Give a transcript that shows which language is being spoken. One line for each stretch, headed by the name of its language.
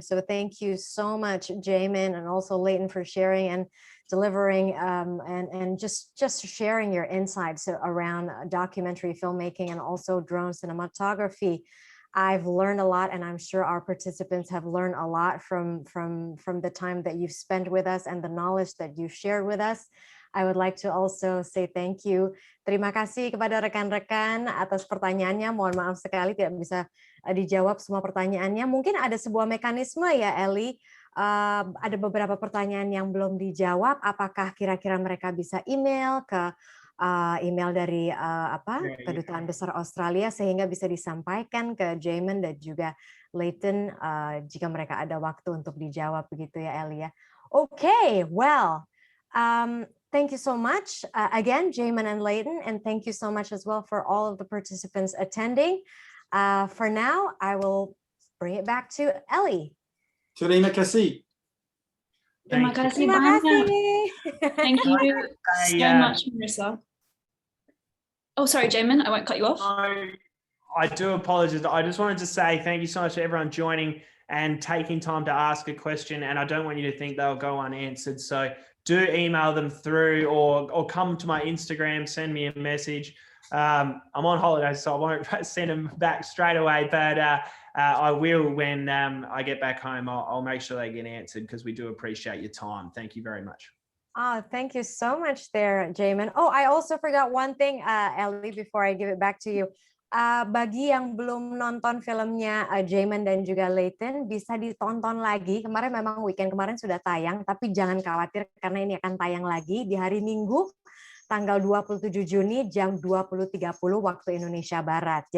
English: So thank you so much, Jaimen, and also Leighton, for sharing and delivering and just sharing your insights around documentary filmmaking and also drone cinematography. I've learned a lot, and I'm sure our participants have learned a lot from the time that you've spent with us and the knowledge that you've shared with us. I would like to also say thank you.
Indonesian: Terima kasih kepada rekan-rekan atas pertanyaannya. Mohon maaf sekali tidak bisa dijawab semua pertanyaannya. Mungkin ada sebuah mekanisme ya, Ellie. Ada beberapa pertanyaan yang belum dijawab. Apakah kira-kira mereka bisa email ke email dari Kedutaan Besar Australia sehingga bisa disampaikan ke Jaimen dan juga Leighton jika mereka ada waktu untuk dijawab, begitu ya, Ellie ya.
English: Okay, well, thank you so much again, Jaimen and Leighton, and thank you so much as well for all of the participants attending. For now, I will bring it back to Ellie.
Indonesian: Terima kasih. Terima kasih banyak.
English: Thank you so much, Marissa. Oh, sorry, Jaimen, I won't cut you off. I do apologize. I just wanted to say thank you so much to everyone joining and taking time to ask a question. And I don't want you to think they'll go unanswered. So do email them through or come to my Instagram, send me a message. I'm on holiday, so I won't send them back straight away, but I will when I get back home. I'll make sure they get answered because we do appreciate your time. Thank you very much. Oh, thank you so much there, Jaimen. Oh, I also forgot one thing, Ellie, before I give it back to you.
Indonesian: Bagi yang belum nonton filmnya Jaimen dan juga Leighton, bisa ditonton lagi. Kemarin memang weekend kemarin sudah tayang, tapi jangan khawatir karena ini akan tayang lagi di hari Minggu, tanggal 27 Juni jam 20.30 waktu Indonesia Barat.